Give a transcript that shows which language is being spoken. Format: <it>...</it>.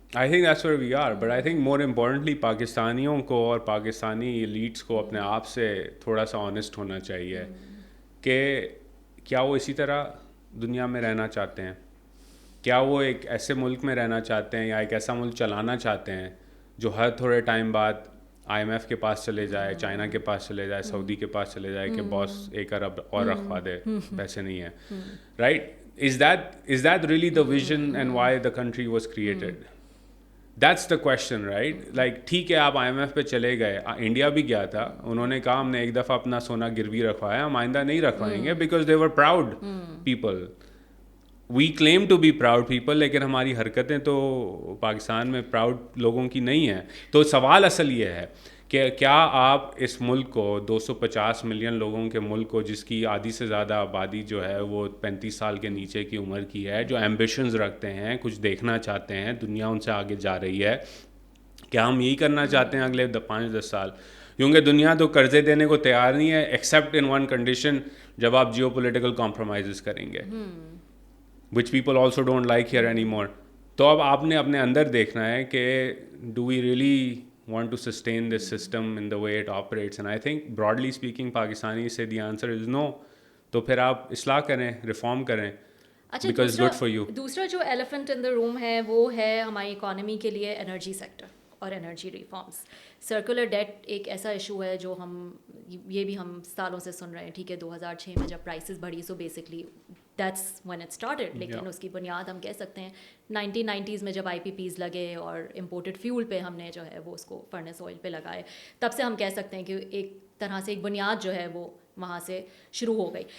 <en>I think that's where we are, but I think more importantly</en> <ur>پاکستانیوں کو اور Pakistani elites کو اپنے آپ سے تھوڑا سا آنیسٹ ہونا چاہیے کہ کیا وہ اسی طرح دنیا میں رہنا چاہتے ہیں, کیا وہ ایک ایسے ملک میں رہنا چاہتے ہیں یا ایک ایسا ملک چلانا چاہتے ہیں جو ہر تھوڑے ٹائم بعد IMF کے پاس چلے جائے, چائنا کے پاس چلے جائے, سعودی کے پاس چلے جائے کہ باس 1 ارب اور رکھوا دے, پیسے نہیں ہیں, right.</ur> <en>Is that really the vision and why the country was created? That's the question, right?</en> <ur>Like ٹھیک ہے آپ IMF پہ چلے گئے, انڈیا بھی گیا تھا, انہوں نے کہا ہم نے ایک دفعہ اپنا سونا گروی رکھوایا, ہم آئندہ نہیں رکھوائیں گے,</ur> <en>because they were proud people. We claim to be proud people,</en> <ur>لیکن ہماری حرکتیں تو پاکستان میں پراؤڈ لوگوں کی نہیں ہیں. تو سوال اصل یہ ہے کہ کیا آپ اس ملک کو 250 ملین لوگوں کے ملک کو, جس کی آدھی سے زیادہ آبادی جو ہے وہ 35 سال کے نیچے کی عمر کی ہے, جو ایمبیشنز رکھتے ہیں, کچھ دیکھنا چاہتے ہیں, دنیا ان سے آگے جا رہی ہے, کیا ہم یہی کرنا چاہتے ہیں اگلے 5-10 سال؟ کیونکہ دنیا تو قرضے دینے کو تیار نہیں ہے,</ur> <en>except in one condition,</en> <ur>جب آپ جیو پولیٹیکل کمپرومائزز کریں گے,</ur> <en>which people also don't like here anymore.</en> <ur>تو اب آپ نے اپنے اندر دیکھنا ہے کہ</ur> <en>do we really want to sustain this system in the way it operates? And I think broadly speaking</en> <ur>Pakistani سے</ur> <en>the answer is no.</en> <ur>تو پھر آپ اصلاح کریں, ریفارم کریں,</ur> <en>because it's good for you.</en> <ur>دوسرا جو</ur> <en>elephant in the room</en> <ur>ہے وہ ہے ہماری اکانومی کے لیے انرجی سیکٹر اور انرجی ریفارمس. سرکولر ڈیٹ ایک ایسا ایشو ہے جو یہ بھی ہم سالوں سے سن رہے ہیں. ٹھیک ہے 2006 میں جب پرائسز بڑھی,</ur> <en>so basically that's when it started,</en> <ur>لیکن اس کی بنیاد ہم کہہ سکتے ہیں 1990s میں جب IPPs لگے اور امپورٹڈ فیول پہ ہم نے جو ہے وہ اس کو فرنس آئل پہ لگائے, تب سے ہم کہہ سکتے ہیں کہ ایک طرح سے ایک بنیاد جو ہے وہ وہاں سے شروع ہو گئی.</ur>